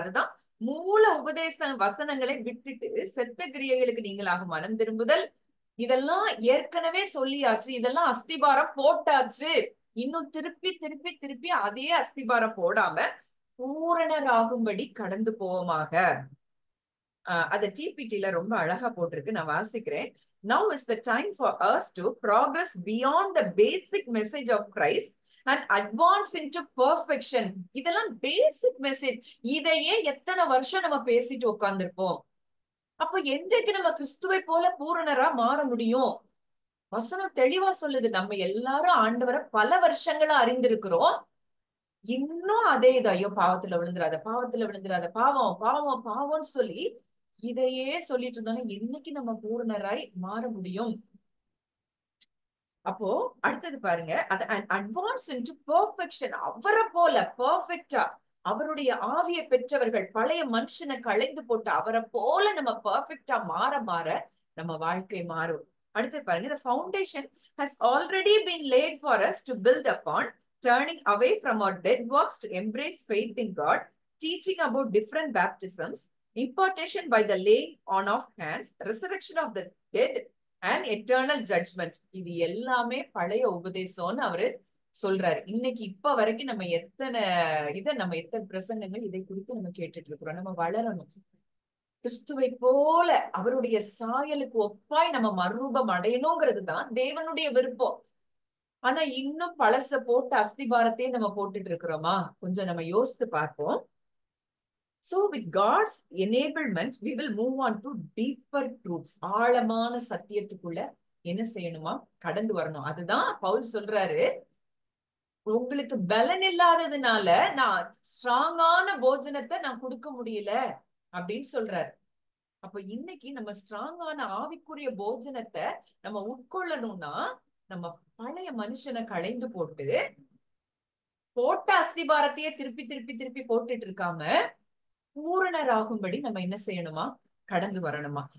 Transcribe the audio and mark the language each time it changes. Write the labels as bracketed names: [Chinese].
[Tamil] அதுதான் மூல உபதேச வசனங்களை விட்டுட்டு செத்த கிரியைகளுக்கு நீங்களாக மனம் திரும்புதல், இதெல்லாம் ஏற்கனவே சொல்லியாச்சு, இதெல்லாம் அஸ்திபாரம் போட்டாச்சு. இன்னும் திருப்பி திருப்பி திருப்பி அதே அஸ்திபாரம் போடாம பூரணராகும்படி கடந்து போவோமாக. அத டிபிடில ரொம்ப அழகா போட்டிருக்கு, நான் வாசிக்கிறேன். [English] Now is the time for us to progress beyond the basic message of Christ and advance into perfection. [Tamil] இதெல்லாம் பேசிக் மெசேஜ். இதையே எத்தனை வருஷம் நம்ம பேசிட்டு உட்கார்ந்துருப்போம். அப்ப என்றைக்கு நம்ம கிறிஸ்துவை போல பூரணரா மாற முடியும்? வசனம் தெளிவா சொல்லுது. நம்ம எல்லாரும் ஆண்டவரை பல வருஷங்களா அறிந்திருக்கிறோம். இன்னும் அதே இது, ஐயோ பாவத்துல விழுந்துராத, பாவத்துல விழுந்துராத, பாவம் பாவம் பாவம்னு சொல்லி இதையே சொல்லிட்டு இருந்தோம்னா என்னைக்கு நம்ம பூரணராய் மாற முடியும்? அப்போ அடுத்தது பாருங்க, அது [English] Advance into perfection. [Tamil] அவரை போல பெர்ஃபெக்டா அவருடைய ஆவியை பெற்றவர்கள், பழைய மனுஷனை களைந்து போட்டு அவரை போல நம்ம பெர்ஃபெக்டா மாற மாற நம்ம வாழ்க்கை மாறும். அடுத்து பாருங்க, [English] the foundation has already been laid for us to build upon, turning away from our dead works to embrace faith in God, teaching about different baptisms, impartation by the laying on of hands, resurrection of the dead and eternal judgment. [Tamil] இது எல்லாமே பழைய உபதேசம்னு அவரு சொல்றாரு. இன்னைக்கு இப்ப வரைக்கும் நம்ம எத்தனை பிரசங்கங்கள் இதை குறித்து நம்ம கேட்டுட்டு இருக்கிறோம். நம்ம வளரணும், கிறிஸ்துவை போல அவருடைய சாயலுக்கு ஒப்பாய் நம்ம மறுரூபம் அடையணுங்கிறது தான் தேவனுடைய விருப்பம். ஆனா இன்னும் பழச போட்டு அஸ்திபாரத்தையே நம்ம போட்டுட்டு இருக்கிறோமா? கொஞ்சம் நம்ம யோசித்து பார்ப்போம். [English] So with God's enablement, we will move on to deeper truths. [Tamil] ஆழமான சத்தியத்துக்குள்ள என்ன செய்யணுமா? கடந்து வரணும். அதுதான் பவுல் சொல்றாரு, உங்களுக்கு பலன் இல்லாததுனால நான் ஸ்ட்ராங்கான போஜனத்தை நான் கொடுக்க முடியல அப்படின்னு சொல்றாரு. அப்ப இன்னைக்கு நம்ம ஸ்ட்ராங்கான ஆவிக்குரிய போஜனத்தை நம்ம உட்கொள்ளணும்னா நம்ம பழைய மனுஷனை களைந்து போட்ட அஸ்திபாரத்தையே திருப்பி திருப்பி திருப்பி போட்டுட்டு இருக்காம பூரணராகும்படி நம்ம என்ன செய்யணுமா? கடந்து வரணுமா?